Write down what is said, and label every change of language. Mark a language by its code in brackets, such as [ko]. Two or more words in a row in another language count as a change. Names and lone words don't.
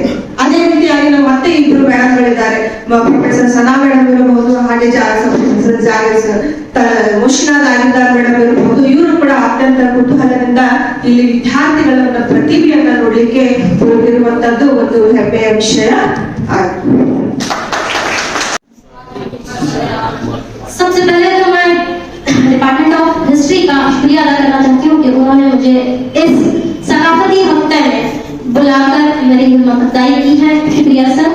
[kn] ಅದೇ ರೀತಿಯಾಗಿ ನಮ್ಮ ಮತ್ತೆ ಇಬ್ಬರು ಮೇಡಮ್ಗಳಿದ್ದಾರೆ, ಪ್ರೊಫೆಸರ್ ಸನಾ ಮೇಡಮ್ ಇರಬಹುದು, ಹಾಗೆ ಮುಷ್ನಾದ್ ಆಗಿದ್ದಾರ್ ಮೇಡಮ್ ಇರಬಹುದು. ಇವರು ಕೂಡ ಅತ್ಯಂತ ಕುತೂಹಲದಿಂದ ಇಲ್ಲಿ ವಿದ್ಯಾರ್ಥಿಗಳ ಪ್ರತಿಭೆಯನ್ನ ನೋಡ್ಲಿಕ್ಕೆ ಹೋಗಿರುವಂತದ್ದು ಒಂದು ಹೆಮ್ಮೆಯ ವಿಷಯ. [ur] سب سے پہلے تو میں [en] Department of History [ur] کا شکریہ ادا کرنا چاہتی ہوں کہ انہوں نے مجھے اس ثقافتی ہفتے میں بلاکر میری ہمت افزائی کی ہے. شکریہ سر.